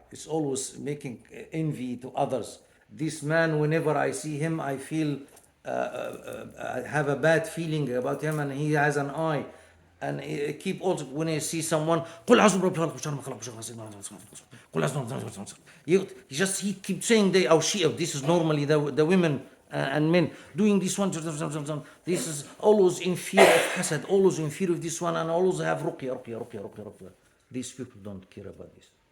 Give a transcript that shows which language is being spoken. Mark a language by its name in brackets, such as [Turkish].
[English] It's always making envy to others. This man, whenever I see him, I feel I have a bad feeling about him, and he has an eye. [Arabic] And keep also when I see someone, قل أعوذ برب الفلق من شر ما خلق ومن شر غاسق إذا وقب. قل أعوذ برب الفلق. [English] He keep saying they or she. This is normally the women and men doing this one. This is always in fear of hasad, always in fear of this one, and always have ruqya. These people don't care about this.